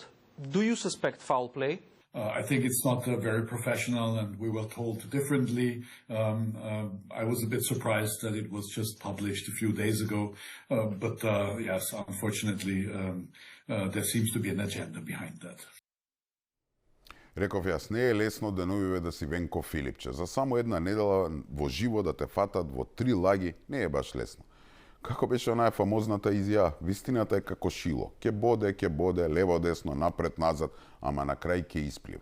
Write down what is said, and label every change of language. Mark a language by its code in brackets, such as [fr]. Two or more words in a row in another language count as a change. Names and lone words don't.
[en] Do you suspect foul play? I think it's not very professional, and we were told differently. I was a bit surprised that it was just published a few days ago. But yes, unfortunately, there seems to be an agenda behind that. [mk] Реков јас, не е лесно деновиве да си Венко Филипче. За само една недела во живо да те фатат во 3 лаги не е баш лесно. Како беше онаа фамозната изјава, вистината е како шило. Ке боде, лево, десно, напред, назад, ама на крај ке исплива.